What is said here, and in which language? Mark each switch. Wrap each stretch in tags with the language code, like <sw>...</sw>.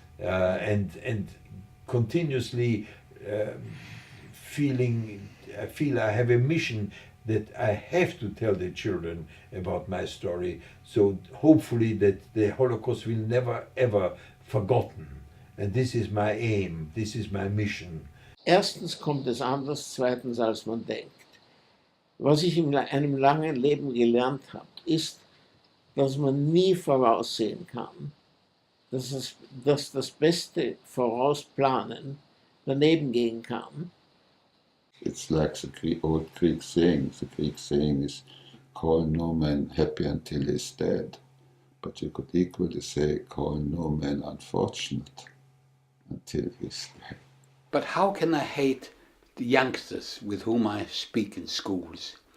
<en>and continuously I feel I have a mission that I have to tell the children about my story, so hopefully that the Holocaust will never ever forgotten. And this is my aim, this is my mission.</en> <de>Erstens kommt es anders, zweitens als man denkt. Was ich in einem langen Leben gelernt habe, ist, dass man nie voraussehen kann, dass das beste Vorausplanen daneben gehen kann.</de> <en>It's like the old Greek saying. The Greek saying is, call no man happy until he's dead. But you could equally say, call no man unfortunate until he's dead. But how can I hate the youngsters with whom I speak in schools?</en>